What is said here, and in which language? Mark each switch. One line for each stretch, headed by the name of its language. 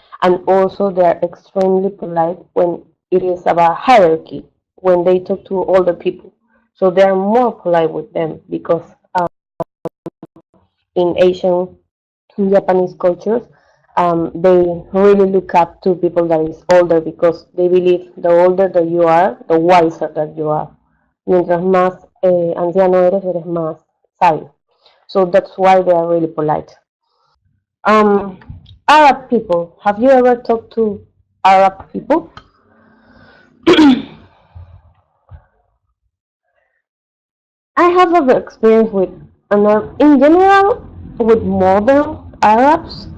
English: And also they are extremely polite when it is about hierarchy, when they talk to older people. So they are more polite with them because in Asian, in Japanese cultures, they really look up to people that is older because they believe the older that you are, the wiser that you are.
Spanish: Mientras más anciano eres, eres más sabio.
English: So that's why they are really polite. Um, Arab people. Have you ever talked to Arab people? I have a experience with, in general, with modern Arabs.